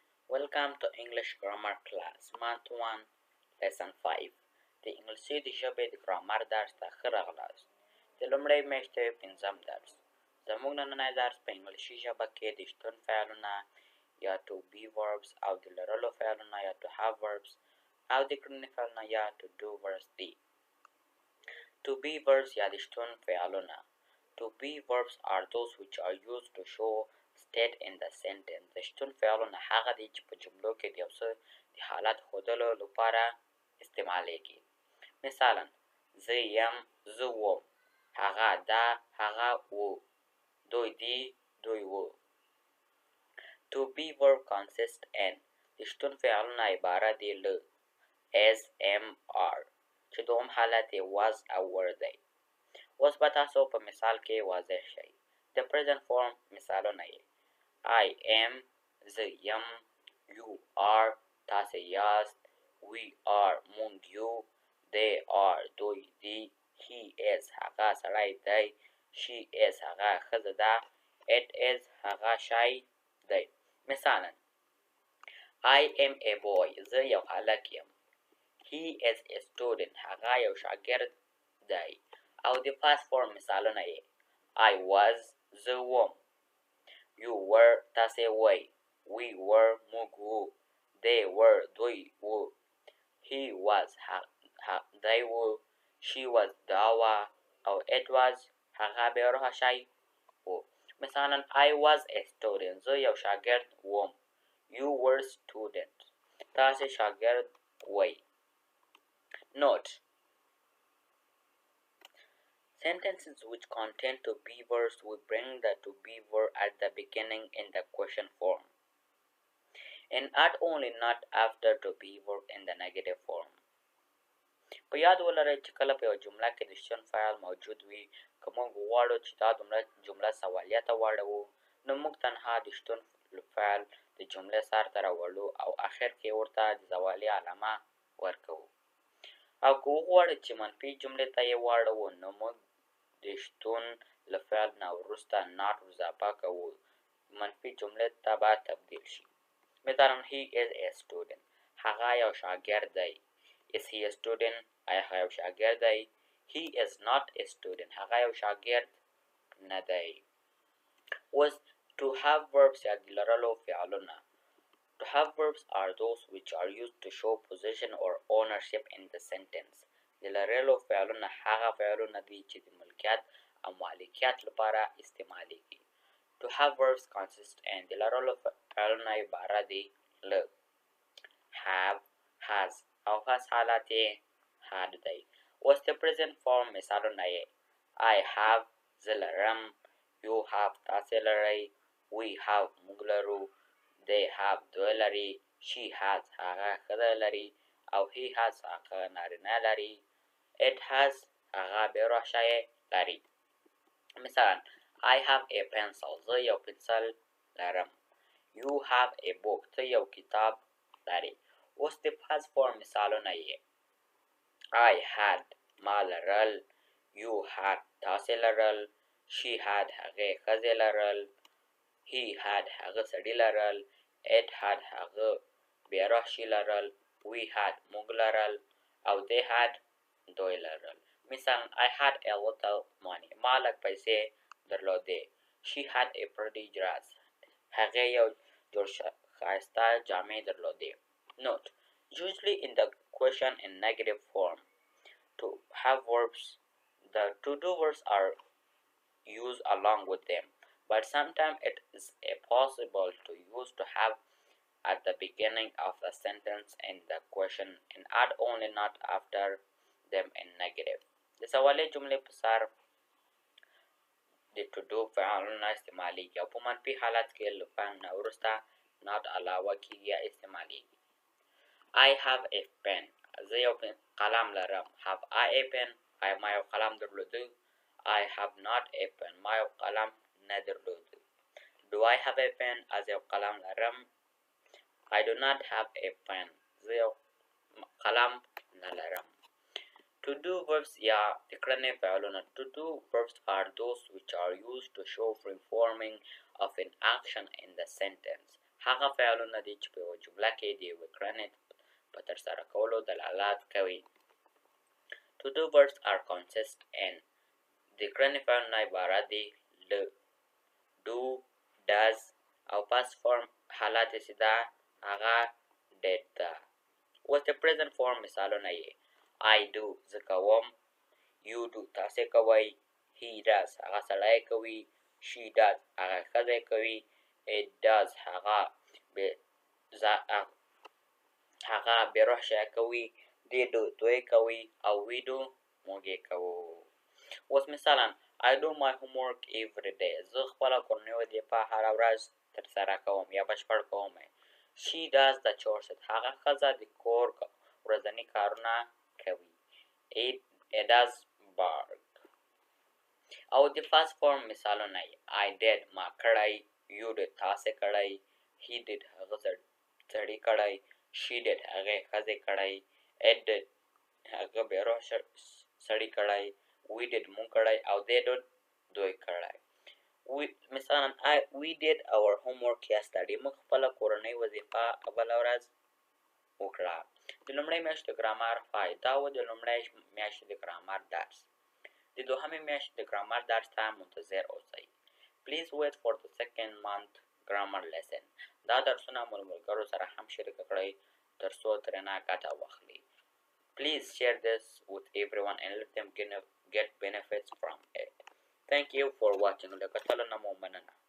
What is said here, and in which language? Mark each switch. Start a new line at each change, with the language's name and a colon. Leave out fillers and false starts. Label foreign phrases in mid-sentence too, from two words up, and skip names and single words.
English: Welcome to English Grammar Class, Month 1, Lesson 5.
Pashto: د انګلیسي د ژبې د ګرامر درس ته ښه راغلاست. د لمړي میاشتې پنځم درس. زموږ نننی درس په انګلیسي ژبه کې د شتون فعلونه یا
English: to be verbs
Pashto: او د لرلو فعلونه یا
English: to have verbs
Pashto: او د کړنې فعلونه یا
English: to do verbs
Pashto: دي.
English: To be verbs
Pashto: یا د شتون فعلونه.
English: To be verbs are those which are used to show state in the sentence.
Pashto: د شتون فعلونه هغه دي چې په جملو کې د یو څه د حالت ښودلو لپاره استعمالیږي. مثلا زه یم، زه وم، هغه ده، هغه و، دوی دي، دوی و.
English: To be verb consist in
Pashto: د شتون فعلونه عبارت دي له
English: as am are
Pashto: چې دوم حالت یې was او were دی. اوس به تاسو په مثال کې واضح شئ.
English: د present form
Pashto: مثالونه یې
English: I am،
Pashto: زه یم،
English: you are،
Pashto: تاسې یاست،
English: we are،
Pashto: مونږ یو،
English: they are،
Pashto: دوی دي،
English: he is،
Pashto: هغه سړی دی،
English: she is،
Pashto: هغه ښځه ده،
English: it is،
Pashto: هغه شی دی.
English: مثلا I am a boy،
Pashto: زه یو هلک یم.
English: He is a student،
Pashto: هغه یو شاګرد دی. او د
English: past form
Pashto: مثالونه یې
English: I was،
Pashto: زه وم،
English: you were،
Pashto: تاسې وئ،
English: we were،
Pashto: موږ وو،
English: they were،
Pashto: دوی وو،
English: he was،
Pashto: دی وو،
English: she was،
Pashto: دا وه، او
English: it was،
Pashto: هغه بې روحه شی وو.
English: مثلا I was a student،
Pashto: زه یو شاګرد وم.
English: You were student،
Pashto: تاسې شاګرد وئ.
English: Note: sentences which contain to be verbs will bring the to be verb at the beginning in the question form and add only not after to be verb in the negative form.
Pashto: په یاد ولرئ چې کله په یو جمله کې د شتون فعل موجود وي، که موږ غواړو چې دا جمله سوالیه ته واړوو، نو موږ تنها د شتون فعل د جملې سر ته راوړو او آخر کې ورته د زوالیه علامه ورکوو. او که وغواړو چې منفي جملې ته یې واړوو، نو موږ د شتون له فعل نه وروسته not اضافه کوو، منفي جملې ته به تبدیل شي.
English: مثلا he is a student،
Pashto: هغه یو شاګرد دی.
English: Is he a student؟
Pashto: آیا هغه یو شاګرد دی؟
English: He is not a student،
Pashto: هغه یو شاګرد نه دی. اوس
English: to have verbs
Pashto: یا د لرلو فعلونه.
English: To have verbs are those which are used to show possession or ownership in the sentence.
Pashto: د لرلو فعلونه هغه فعلونه دي چې د ملکیت او مالکیت لپاره استعمالیږي.
English: To have verbs consist in
Pashto: د لرلو فعلونه عبارت دي له have، has او has حالت یې had دی. اوس د
English: present form
Pashto: مثالونه یې
English: I have،
Pashto: زه لرم،
English: you have،
Pashto: تاسې لرئ،
English: we have،
Pashto: موږ لرو،
English: they have،
Pashto: دوی لري،
English: she has،
Pashto: هغه ښځه لري، او
English: he has،
Pashto: هغه نارینه لري،
English: it has،
Pashto: هغه بې روح شی لري.
English: مثلا I have a pencil،
Pashto: زه یو پنسل لرم.
English: You have a book،
Pashto: ته یو کتاب لري. اوس د
English: past form
Pashto: مثالونه یې
English: I had،
Pashto: ما لرل،
English: you had،
Pashto: تاسې لرل،
English: she had،
Pashto: هغې ښځې لرل،
English: he had،
Pashto: هغه سړي لرل،
English: it had،
Pashto: هغه بې روح شي لرل،
English: we had،
Pashto: موږ لرل، او
English: they had،
Pashto: دوی لرل.
English: مثلا I had a little money،
Pashto: ما لږ پیسې درلودې.
English: She had a pretty dress،
Pashto: هغې یو جوړ ښایسته جامې درلودې.
English: Note: usually in the question in negative form, to have verbs, the to-do verbs are used along with them, but sometimes it is possible to use to have at the beginning of the sentence in the question and add only not after them in negative.
Pashto: د سوالي جملې په سر د
English: to do
Pashto: فعلونه استعمالیږي او په منفي حالت کې له فعل نه وروسته not علاوه کیږي یا استعمالیږي.
English: I have a pen،
Pashto: زه یو قلم لرم.
English: Have I a pen؟
Pashto: آیا ما یو قلم درلوده؟
English: I have not a pen،
Pashto: ما یو قلم نه درلوده.
English: Do I have a pen؟
Pashto: از یو قلم لرم.
English: I do not have a pen،
Pashto: زه یو قلم نه لرم.
English: To do verbs
Pashto: یا د کړنې فعلونه.
English: To do verbs are those which are used to show performing of an action in the sentence.
Pashto: هغه فعلونه دي چې په یوه جمله کې د یوې کړنې په ترسره کولو دلالت کوي.
English: To do verbs are consist in
Pashto: د کړنې فعلونه عبارت دي له
English: do, does
Pashto: او
English: past form
Pashto: حالت چې ده هغه did ده. اوس د
English: present form
Pashto: مثالونه یې
English: I do
Pashto: زه کوم،
English: you do
Pashto: تاسې کوئ،
English: he does
Pashto: هغه سړی کوي،
English: she does
Pashto: هغه ښځی کوي،
English: it does
Pashto: هغه بې روح شی کوي،
English: they do
Pashto: دوی کوي او
English: we do
Pashto: موږ یې کوو. اوس مثلا
English: I do my homework every day
Pashto: زه خپله کورنۍ وظیفه هره ورځ ترسره کوم یا بشپړ کوم.
English: She does the chores
Pashto: هغه ښځه د کور ورځني کارونه کوي.
English: It does work.
Pashto: او د
English: first form
Pashto: مثالونه
English: I did
Pashto: ما کړی،
English: you did
Pashto: تاسې کړی،
English: he did
Pashto: هغه سړي کړی،
English: she did
Pashto: هغې ښځې کړی،
English: it did
Pashto: هغه بې روح سړي کړی،
English: we did
Pashto: مونږ کړی او
English: they did
Pashto: دوی کړی. مثلا
English: we did our homework yesterday
Pashto: موږ خپله کورنۍ وظیفه بله ورځ وکړه. د لومړۍ میاشتې ګرامر 5 دا و د لومړۍ میاشتې د ګرامر درس. د دوهمې میاشتې د ګرامر درس ته منتظر اوسئ.
English: Please wait for the second month grammar lesson.
Pashto: دا درسونه ملګرو سره هم شریک کړئ تر څو ترېنه ګټه واخلي.
English: Please share this with everyone and let them get benefits from it. Thank you for watching.
Pashto: له کتلو نه مو مننه.